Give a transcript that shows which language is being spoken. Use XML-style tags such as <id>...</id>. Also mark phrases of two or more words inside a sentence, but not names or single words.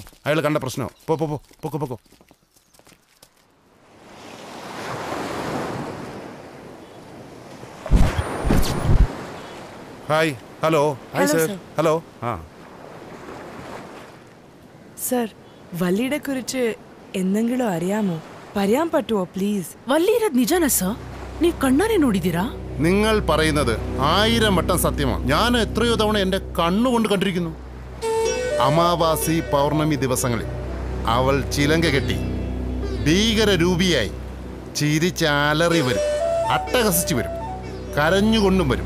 <ml>അയാൾ കണ്ട പ്രശ്നമോ? പൊക്കോ പൊക്കോ. ഹായ്. ഹലോ. ഹായ് സർ. ഹലോ. ആ സർ, വല്ലിയെ കുറിച്ച് എന്തെങ്കിലും അറിയാമോ? പറയാൻ പറ്റുമോ പ്ലീസ്?</ml> <kn>വല്ലി ഇರೋದು ನಿಜನಾ ಸರ್? ನೀವು ಕಣ್ಣಾರೆ ನೋಡಿದ್ದೀರಾ?</kn> <ml>നിങ്ങൾ പറയുന്നത് 1000 വട്ടം സത്യമാണ്. ഞാൻ എത്രയോ തവണ എൻ്റെ കണ്ണുകൊണ്ട് കണ്ടിരിക്കുന്നു. അമാവാസി പൗർണമി ദിവസങ്ങളിൽ അവൾ ചിലങ്ക കെട്ടി ഭീകരരൂപിയായി ചിരിച്ചാലറി വരും, അട്ടഹസിച്ചു വരും, കരഞ്ഞുകൊണ്ടും വരും.</ml>